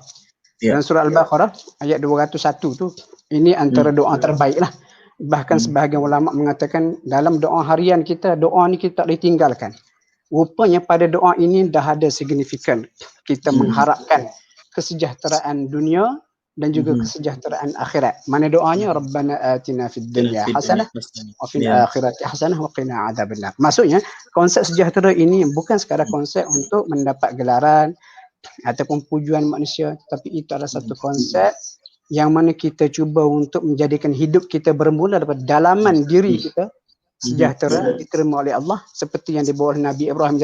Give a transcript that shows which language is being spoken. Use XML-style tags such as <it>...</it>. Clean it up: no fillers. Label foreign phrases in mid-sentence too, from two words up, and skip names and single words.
<ms>Dalam surah Al-Baqarah ayat 201 tu, ini antara doa terbaik lah. Bahkan sebahagian ulama mengatakan dalam doa harian kita, doa ni kita tak boleh tinggalkan. Rupanya pada doa ini dah ada signifikan. Kita mengharapkan kesejahteraan dunia dan juga kesejahteraan akhirat. Mana doanya?</ms> <ar>ربنا آتنا في الدنيا حسنة وفي الآخرة حسنة وقنا عذاب النار.</ar> <ms>Maksudnya konsep sejahtera ini bukan sekadar konsep untuk mendapat gelaran ataupun pujuan manusia, tapi itu adalah satu konsep yang mana kita cuba untuk menjadikan hidup kita bermula daripada dalaman diri kita sejahtera, diterima oleh Allah seperti yang dibawa oleh Nabi Ibrahim.</ms>